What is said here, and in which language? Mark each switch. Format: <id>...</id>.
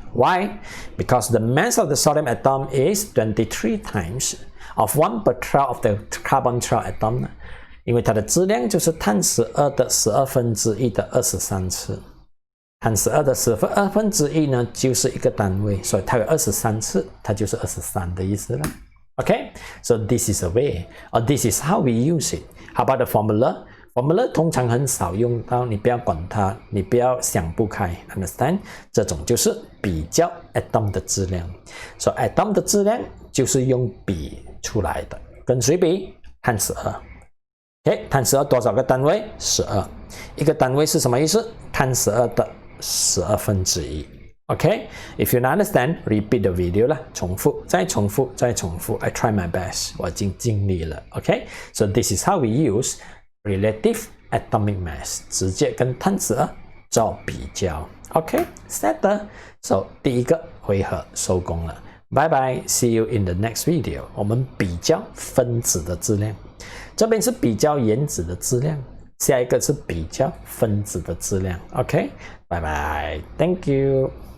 <en>Why? Because the mass of the sodium atom is 23 times of 1/12 of the carbon 12 atom.</en> <zh>因为它的质量就是碳12的1/12的23次。碳12的1/12呢，就是一个单位，所以它有23次，它就是23的意思了。</zh> <en>Okay, so this is a way, or this is how we use it. How about the formula?</en> <zh>Formula 通常很少用到，你不要管它，你不要想不开 ，understand？这种就是比较 atom 的质量。So atom 的质量就是用比出来的，跟谁比？碳12。OK， 碳12多少个单位？12。一个单位是什么意思？碳12的1/12。</zh> <en>Okay, if you don't understand, repeat the video 啦，</en> <zh>重复，再重复，再重复。</zh> <en>I try my best，</en> <zh>我已经尽力了。</zh> <en>Okay, so this is how we use relative atomic mass，</en> <zh>直接跟碳12做比较。</zh> <en>Okay, settle.</en> <zh>So 第一个回合收工了。</zh> <en>Bye bye, see you in the next video。</en> <zh>我们比较分子的质量，这边是比较原子的质量，下一个是比较分子的质量。</zh> <en>Okay, bye bye, thank you.</en>